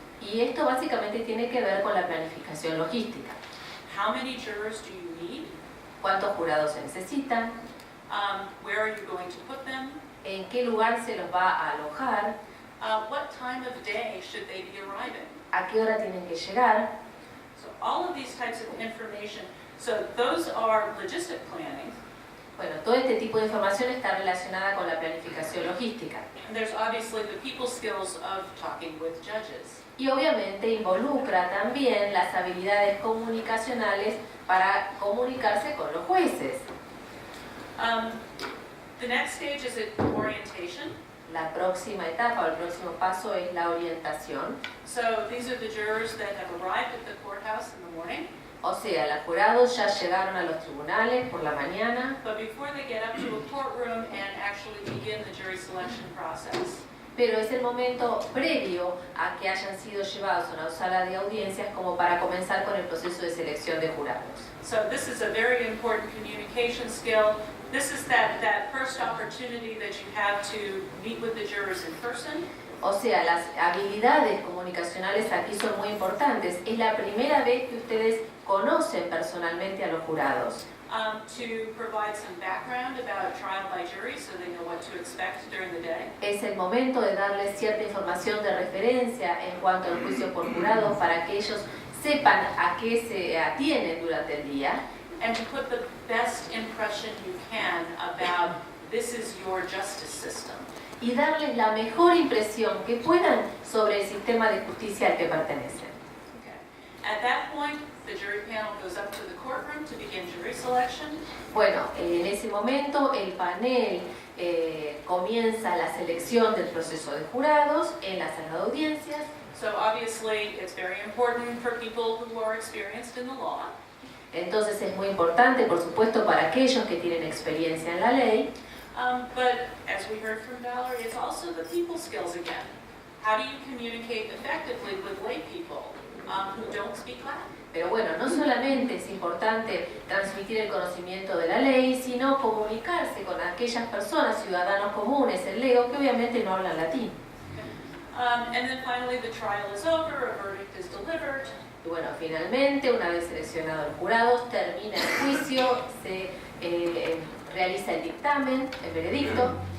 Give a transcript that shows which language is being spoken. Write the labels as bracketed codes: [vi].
[es] Y esto básicamente tiene que ver con la planificación logística. [en] How many jurors do you need? [es] ¿Cuántos jurados se necesitan? [en] Where are you going to put them? [es] ¿En qué lugar se los va a alojar? [en] What time of day should they be arriving? [es] ¿A qué hora tienen que llegar? [en] So all of these types of information. So those are logistic planning. [es] Bueno, todo este tipo de información está relacionada con la planificación logística. [en] And there's obviously the people skills of talking with judges. [es] Y obviamente involucra también las habilidades comunicacionales para comunicarse con los jueces. [en] The next stage is orientation. [es] La próxima etapa o el próximo paso es la orientación. [en] So these are the jurors that have arrived at the courthouse in the morning. [es] O sea, los jurados ya llegaron a los tribunales por la mañana, [en] But before they get up to a courtroom and actually begin the jury selection process. [es] pero es el momento previo a que hayan sido llevados a una sala de audiencias como para comenzar con el proceso de selección de jurados. [en] So this is a very important communication skill. This is that first opportunity that you have to meet with the jurors in person. [es] O sea, las habilidades comunicacionales aquí son muy importantes. Es la primera vez que ustedes conocen personalmente a los jurados. [en] To provide some background about trial by jury so they know what to expect during the day. [es] Es el momento de darles cierta información de referencia en cuanto al juicio por jurado para que ellos sepan a qué se atienen durante el día. [en] And to put the best impression you can about this is your justice system. [es] Y darles la mejor impresión que puedan sobre el sistema de justicia al que pertenecen. [en] Okay. At that point, the jury panel goes up to the courtroom to begin jury selection. [es] Bueno, en ese momento el panel comienza la selección del proceso de jurados en la sala de audiencias. [en] So obviously, it's very important for people who are experienced in the law. [es] Entonces es muy importante, por supuesto, para aquellos que tienen experiencia en la ley. [en] But as we heard from Valerie, it's also the people skills again. How do you communicate effectively with lay people who don't speak Latin? [es] Pero bueno, no solamente es importante transmitir el conocimiento de la ley, sino comunicarse con aquellas personas, ciudadanos comunes, el lego, que obviamente no hablan latín. [en] And then finally the trial is over, a verdict is delivered. [es] Y bueno, finalmente, una vez seleccionados los jurados, termina el juicio, se realiza el dictamen, el veredicto.